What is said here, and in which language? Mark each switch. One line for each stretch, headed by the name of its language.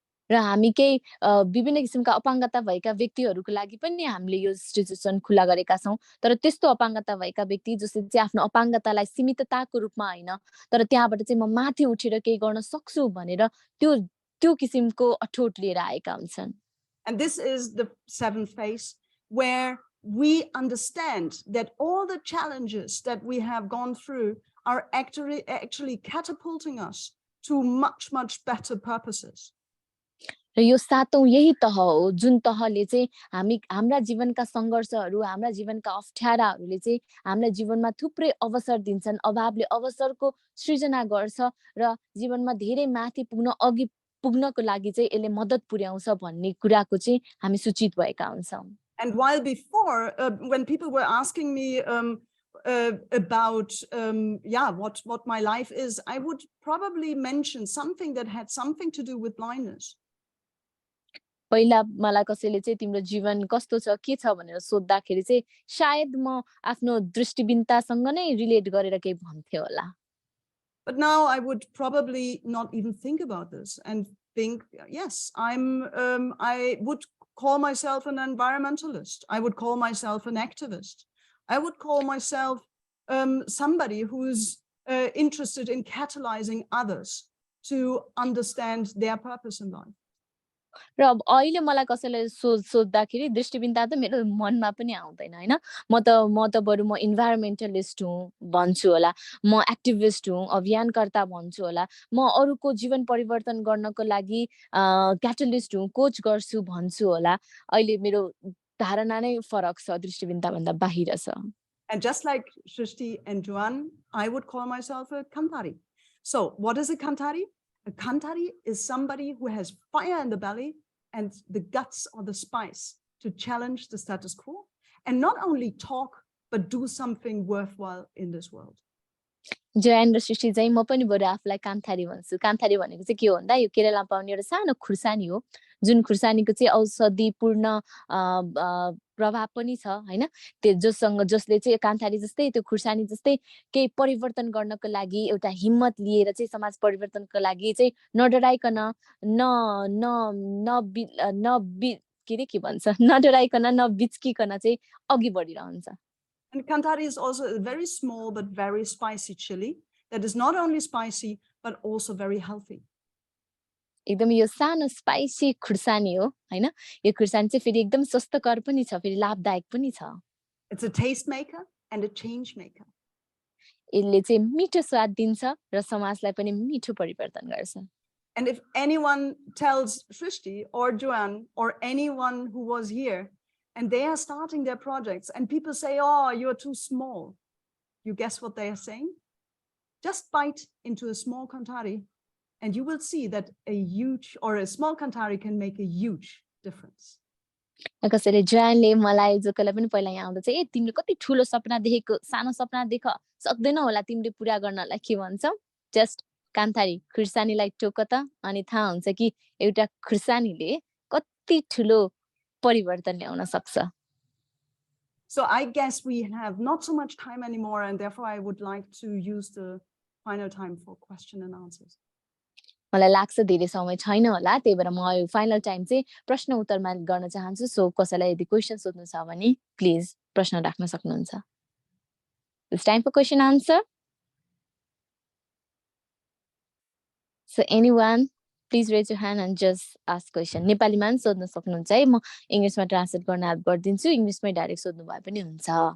Nepali: र हामी केही विभिन्न किसिमका अपाङ्गता भएका व्यक्तिहरूको लागि पनि हामीले यो इन्स्टिट्युसन खुला गरेका छौं। तर त्यस्तो अपाङ्गता भएका व्यक्ति जसले चाहिँ आफ्नो अपाङ्गतालाई सीमितताको रूपमा हैन, तर त्यहाँबाट चाहिँ म माथि उठेर केही गर्न सक्छु भनेर त्यो किसिमको अठोट लिएर आएका हुन्छन्।
English: And this is the seventh phase, where we understand that all the challenges that we have gone through are actually catapulting us to much better purposes.
Nepali: र यो सातौं यही तह हो जुन तहले चाहिँ हाम्रा जीवनका संघर्षहरू, हाम्रा जीवनका अप्ठ्याराहरूले चाहिँ हामीलाई जीवनमा थुप्रै अवसर दिन्छन्, अभावले अवसरको सृजना गर्छ र जीवनमा धेरै माथि अघि पुग्नको लागि चाहिँ यसले मद्दत पुर्याउँछ भन्ने कुराको चाहिँ हामी सूचित भएका हुन्छौं।
English: And while before, when people were asking me about what my life is, I would probably mention something that had something to do with blindness.
Nepali: पहिला मलाई कसैले चाहिँ तिम्रो जीवन कस्तो छ के छ भनेर सोध्दाखेरि चाहिँ सायद म आफ्नो दृष्टिबिनतासँग नै रिलेट गरेर केही भन्थे होला।
English: But now I would probably not even think about this and think, yes, I would call myself an environmentalist. I would call myself an activist. I would call myself somebody who's interested in catalyzing others to understand their purpose in life.
Nepali: र अब अहिले मलाई कसैले सोध्दाखेरि दृष्टिबिनता त मेरो मनमा पनि आउँदैन हैन। म त बरु म इन्भाइरोन्मेन्टलिस्ट हुँ भन्छु होला, म एक्टिभिस्ट हुँ, अभियानकर्ता भन्छु होला, म अरूको जीवन परिवर्तन गर्नको लागि क्याटलिस्ट हुँ, कोच गर्छु भन्छु होला। अहिले मेरो धारणा नै फरक छ, दृष्टिबिनता भन्दा बाहिर छ।
English: And just like Shrishti and Joan, I would call myself a Kantari. So what is a Kantari? A Kantari is somebody who has fire in the belly and the guts or the spice to challenge the status quo and not only talk, but do something worthwhile in this world.
Nepali: जयान र सृष्टि चाहिँ म पनि बरु आफूलाई कान्थारी भन्छु। कान्थारी भनेको चाहिँ के हो भन्दा यो केरलामा पाउने एउटा सानो खुर्सानी हो, जुन खुर्सानीको चाहिँ औषधिपूर्ण प्रभाव पनि छ हैन। जसले चाहिँ कान्थारी जस्तै त्यो खुर्सानी जस्तै केही परिवर्तन गर्नको लागि एउटा हिम्मत लिएर चाहिँ समाज परिवर्तनको लागि चाहिँ नडराइकन न न नबि नबि के रे के भन्छ नडराइकन नबिच्किकन चाहिँ अघि बढिरहन्छ।
English: And Kantari is also a very small but very spicy chili that is not only spicy but also very healthy.
Nepali: एकदम यो सानो स्पाइसी खुर्सानी हो हैन। यो खुर्सानी चाहिँ फेरि एकदम स्वस्थकर पनि छ, फेरि लाभदायक पनि छ।
English: It's a taste maker and a change maker.
Nepali: यसले चाहिँ मिठो स्वाद दिन्छ र समाजलाई पनि मिठो परिवर्तन गर्छ।
English: And if anyone tells Srishti or Joanne or anyone who was here and they are starting their projects and people say, oh, you're too small, you guess what they are saying? Just bite into a small Kantari and you will see that a huge or a small Kantari can make a huge difference.
Nepali: कसैले जयानले मलाई जो कसैलाई पनि पहिला यहाँ आउँदा चाहिँ ए तिमीले कति ठुलो सपना देखेको, सानो सपना देख, सक्दैन होला तिमीले पुरा गर्नलाई के भन्छौ? जस्ट कान्थारी खुर्सानीलाई टोक त अनि थाहा हुन्छ कि एउटा खुर्सानीले कति ठुलो परिवर्तन ल्याउन सक्छ।
English: So I guess we have not so much time anymore and therefore I would like to use the final time for question and answers.
Nepali: मलाई लाग्छ धेरै समय छैन होला, त्यही भएर म फाइनल टाइम चाहिँ प्रश्न उत्तरमा गर्न चाहन्छु। सो कसैलाई यदि क्वेशन सोध्नु छ भने प्लिज प्रश्न राख्न सक्नुहुन्छ।
English: It's time for question answer. So anyone, please raise your hand and just ask question.
Nepali: नेपालीमा पनि सोध्न सक्नुहुन्छ है, म इङ्ग्लिसमा ट्रान्सलेट गर्न हेल्प गरिदिन्छु, इङ्ग्लिसमै डाइरेक्ट सोध्नु भए पनि हुन्छ।